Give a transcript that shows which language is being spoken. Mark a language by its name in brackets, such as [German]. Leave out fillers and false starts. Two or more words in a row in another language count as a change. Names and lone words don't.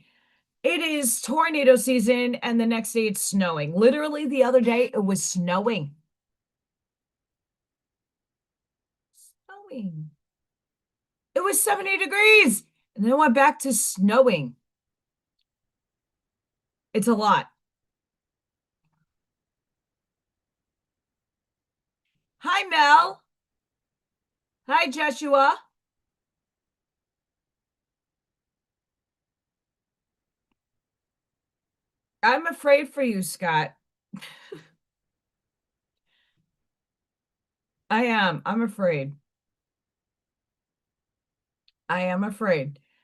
[English] It is tornado season, and the next day it's snowing. Literally, the other day it was snowing. Snowing. It was 70 degrees, and then it went back to snowing. It's a lot. Hi, Mel. Hi, Joshua. I'm afraid for you, Scott. I am. I'm afraid. I am afraid.